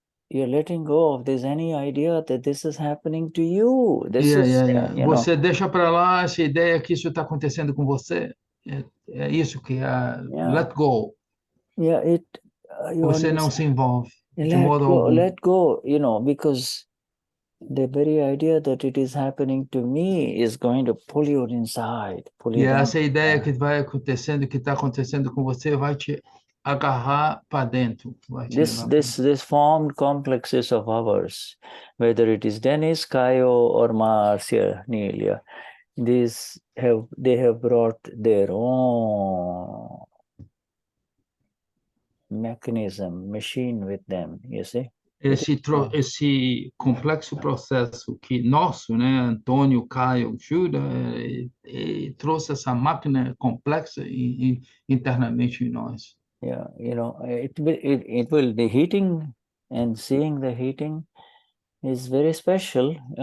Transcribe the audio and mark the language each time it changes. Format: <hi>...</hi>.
<en>You're letting go of there's any idea that this is happening to you.</en> <pt>Você deixa para lá essa ideia que isso está acontecendo com você. É isso que é</pt> <en>let go.</en> <pt>Você não se envolve de modo algum.</pt> <en>Let go, because the very idea that it is happening to me is going to pull you inside.</en> <pt>Essa ideia que vai acontecendo, que está acontecendo com você, vai te agarrar para dentro.</pt> <en>This formed complexes of ours, whether it is Dennis, Caio, or Marcia, Nelia, they have brought their own mechanism, machine with them, you see.</en> <pt>Esse complexo processo que nosso, né, Antônio, Caio, Shuddha, trouxe essa máquina complexa internamente em nós.</pt> <en>Yeah, you know, it will, the heating and seeing the heating is very special.</en>